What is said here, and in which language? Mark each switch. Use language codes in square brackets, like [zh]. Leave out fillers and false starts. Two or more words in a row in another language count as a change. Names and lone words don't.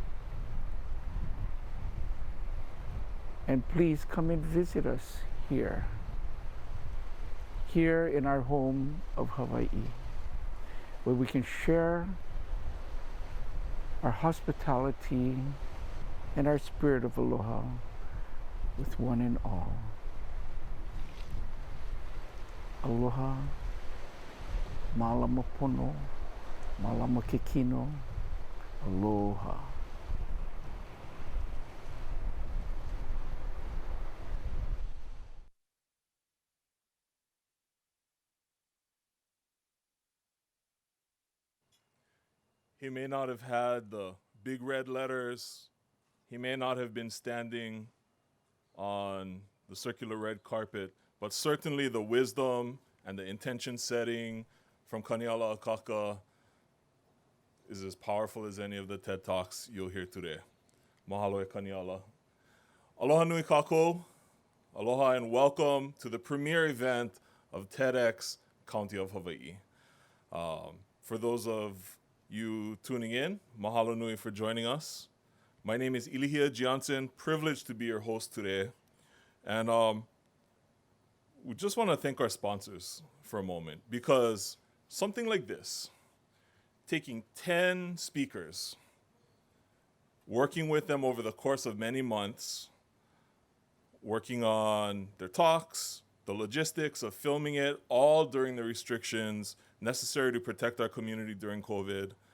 [en] And please come and visit us here in our home of Hawaii, where we can share our hospitality and our spirit of aloha with one and all. [haw] Aloha, malama pono, malama kekino, aloha. [en] He may not have had the big red letters. He may not have been standing on the circular red carpet, but certainly the wisdom and the intention setting from Kaniala Akaka is as powerful as any of the TED Talks you'll hear today. [haw] Mahalo e Kaniala. Aloha nui kākou. [en] Aloha and welcome to the premier event of TEDxCounty of Hawai'i. For those of you tuning in, [haw] mahalo nui [en] for joining us. My name is Ilihia Gionson, privileged to be your host today. And we just want to thank our sponsors for a moment, because something like this, taking 10 speakers, working with them over the course of many months, working on their talks, the logistics of filming it, all during the restrictions necessary to protect our community during COVID.